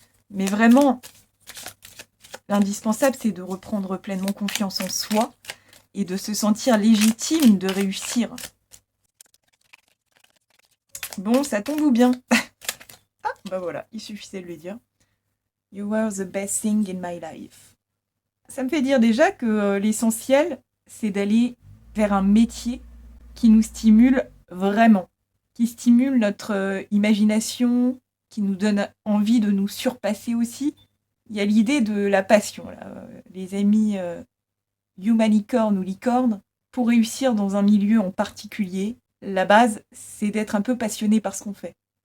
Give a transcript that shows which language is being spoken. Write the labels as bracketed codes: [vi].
[fr] Mais vraiment, l'indispensable, c'est de reprendre pleinement confiance en soi et de se sentir légitime de réussir. Bon, ça tombe bien. Ah, bah voilà, il suffisait de le dire. [en] You were the best thing in my life. [fr] Ça me fait dire déjà que l'essentiel, c'est d'aller vers un métier qui nous stimule vraiment, qui stimule notre imagination, qui nous donne envie de nous surpasser aussi. Il y a l'idée de la passion, là. Les amis humanicorne ou licorne, pour réussir dans un milieu en particulier, la base, c'est d'être un peu passionné par ce qu'on fait.